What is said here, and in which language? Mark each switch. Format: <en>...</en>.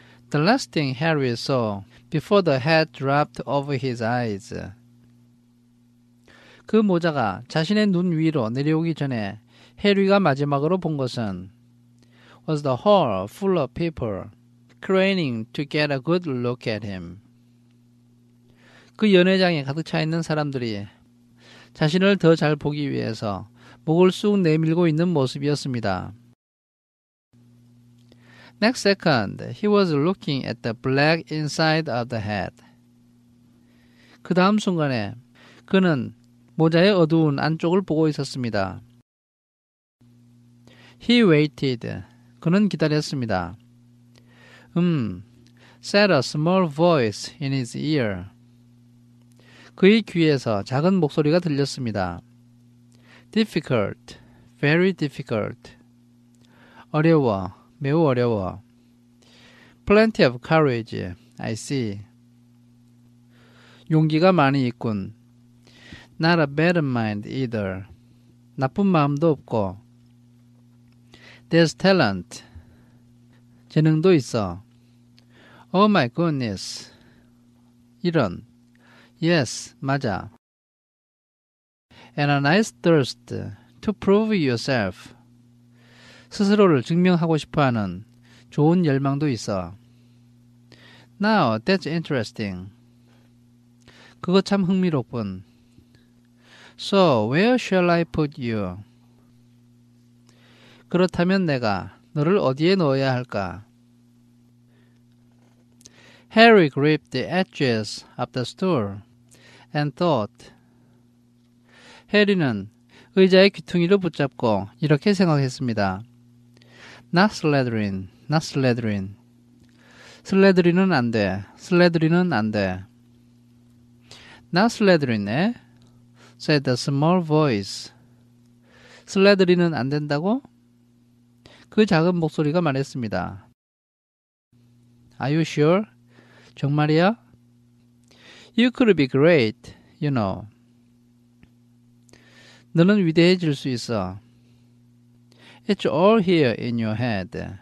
<en>The last thing Harry saw before the hat dropped over his eyes.</en> <ko>그 모자가 자신의 눈 위로 내려오기 전에 해리가 마지막으로 본 것은</ko> <en>was the hall full of people craning to get a good look at him.</en> <ko>그 연회장에 가득 차 있는 사람들이 자신을 더 잘 보기 위해서 목을 쑥 내밀고 있는 모습이었습니다.</ko> <en>Next second, he was looking at the black inside of the hat.</en> <ko>그 다음 순간에 그는 모자의 어두운 안쪽을 보고 있었습니다.</ko> <en>He waited.</en> <ko>그는 기다렸습니다.</ko> <en>said a small voice in his ear.</en> <ko>그의 귀에서 작은 목소리가 들렸습니다.</ko> <en>Difficult, very difficult.</en> <ko>어려워, 매우 어려워.</ko> <en>Plenty of courage, I see.</en> <ko>용기가 많이 있군.</ko> <en>Not a bad mind either.</en> <ko>나쁜 마음도 없고.</ko> <en>There's talent.</en> <ko>재능도 있어.</ko> <en>Oh my goodness.</en> <ko>이런.</ko> <en>Yes,</en> <ko>맞아.</ko> <en>And a nice thirst to prove yourself.</en> <ko>스스로를 증명하고 싶어하는 좋은 열망도 있어.</ko> <en>Now, that's interesting.</en> <ko>그거 참 흥미롭군.</ko> <en>So, where shall I put you?</en> <ko>그렇다면 내가 너를 어디에 넣어야 할까?</ko> <en>Harry gripped the edges of the stool and thought.</en> <ko>해리는 의자의 귀퉁이를 붙잡고 이렇게 생각했습니다.</ko> <en>Not Slytherin, not Slytherin.</en> <ko>슬레드린은 안 돼. 슬레드린은 안 돼.</ko> <en>Not Slytherin,</en> <ko>에?</ko> <en>said the small voice.</en> <ko>슬레드린은 안 된다고? 그 작은 목소리가 말했습니다.</ko> <en>Are you sure?</en> <ko>정말이야?</ko> <en>You could be great, you know.</en> <ko>너는 위대해질 수 있어.</ko> <en>It's all here in your head.</en>